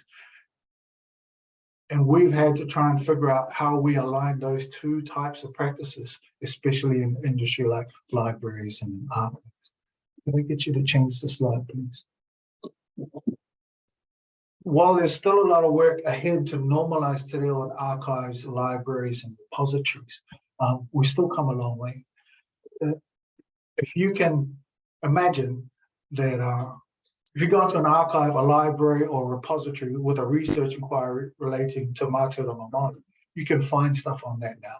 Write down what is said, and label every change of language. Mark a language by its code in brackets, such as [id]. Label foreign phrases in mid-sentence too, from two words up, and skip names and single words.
[en] And we've had to try and figure out how we align those two types of practices, especially in industry like libraries and archives. Can I get you to change the slide, please? While there's still a lot of work ahead to normalize [mi] te reo [en] in archives, libraries, and repositories, we still come a long way. If you can imagine that if you go into an archive, a library, or a repository with a research inquiry relating to [mi] mātauranga Māori, [en] you can find stuff on that now.